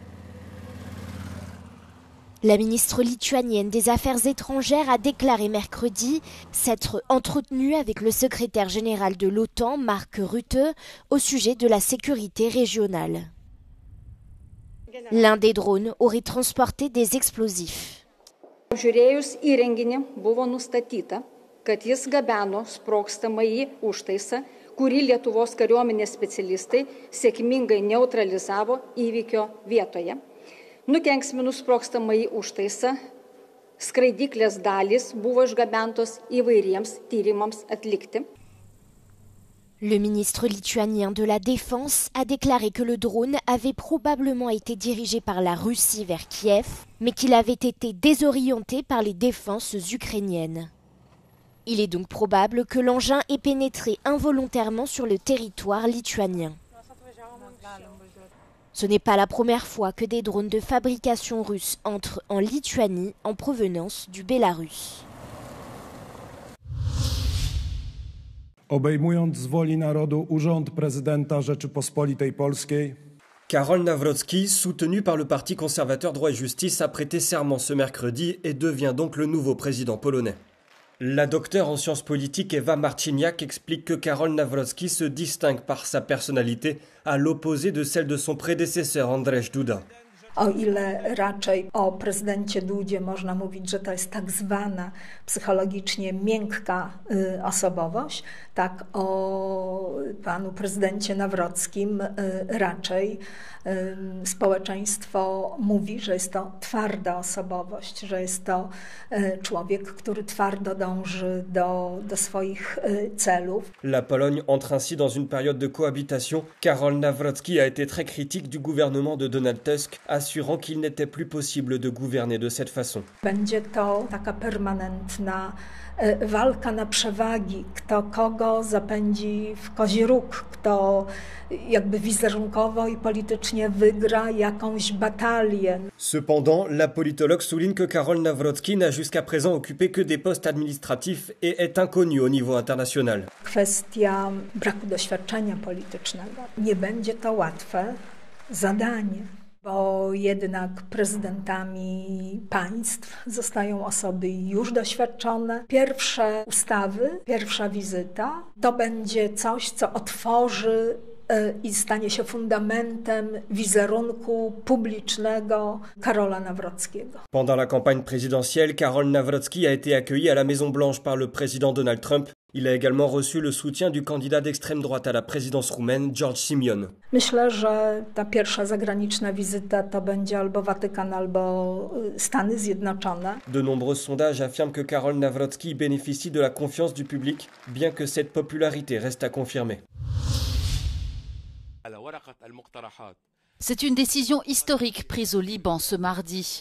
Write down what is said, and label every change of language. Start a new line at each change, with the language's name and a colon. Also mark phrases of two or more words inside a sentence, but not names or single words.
French: La ministre lituanienne des Affaires étrangères a déclaré mercredi s'être entretenue avec le secrétaire général de l'OTAN, Mark Rutte, au sujet de la sécurité régionale. L'un des drones aurait transporté des explosifs.
Lithuanian: Apžiūrėjus įrenginį buvo nustatyta, kad jis gabeno sprogstamąjį užtaisą, kurį Lietuvos kariuomenės specialistai sėkmingai neutralizavo įvykio vietoje. Nukenksminus sprogstamąjį užtaisą, skraidyklės dalys buvo išgabentos įvairiems tyrimams atlikti.
French: Le ministre lituanien de la Défense a déclaré que le drone avait probablement été dirigé par la Russie vers Kiev, mais qu'il avait été désorienté par les défenses ukrainiennes. Il est donc probable que l'engin ait pénétré involontairement sur le territoire lituanien. Ce n'est pas la première fois que des drones de fabrication russe entrent en Lituanie en provenance du Bélarus.
Polish: Obejmując z woli narodu urząd prezydenta Rzeczypospolitej Polskiej,
French: Karol Nawrocki, soutenu par le Parti conservateur Droit et Justice, a prêté serment ce mercredi et devient donc le nouveau président polonais. La docteure en sciences politiques Ewa Marciniak explique que Karol Nawrocki se distingue par sa personnalité à l'opposé de celle de son prédécesseur Andrzej Duda.
Polish: O ile raczej o prezydencie Dudzie można mówić, że to jest tak zwana psychologicznie miękka osobowość, tak o panu prezydencie Nawrockim raczej społeczeństwo mówi, że jest to twarda osobowość, że jest to człowiek, który twardo dąży do swoich celów.
French: La Pologne entre ainsi dans une période de cohabitation. Karol Nawrocki a été très critique du gouvernement de Donald Tusk, assurant qu'il n'était plus possible de gouverner de cette façon.
Polish: Będzie to taka permanentna walka na przewagi, kto kogo zapędzi w kozi róg, kto jakby wizerunkowo i politycznie wygra jakąś batalię.
French: Cependant, la politologue souligne que Karol Nawrocki n'a jusqu'à présent occupé que des postes administratifs et est inconnu au niveau international.
Polish: Kwestia braku doświadczenia politycznego. Nie będzie to łatwe zadanie, bo jednak prezydentami państw zostają osoby już doświadczone. Pierwsze ustawy, pierwsza wizyta to będzie coś, co otworzy i stanie się fundamentem wizerunku publicznego Karola Nawrockiego.
French: Pendant la campagne présidentielle, Karol Nawrocki a été accueilli à la Maison-Blanche par le président Donald Trump. Il a également reçu le soutien du candidat d'extrême droite à la présidence roumaine, George Simion.
Polish: Myślę, że ta pierwsza zagraniczna wizyta to będzie albo Watykan, albo Stany Zjednoczone.
French: De nombreux sondages affirment que Karol Nawrocki bénéficie de la confiance du public, bien que cette popularité reste à confirmer. C'est une décision historique prise au Liban ce mardi.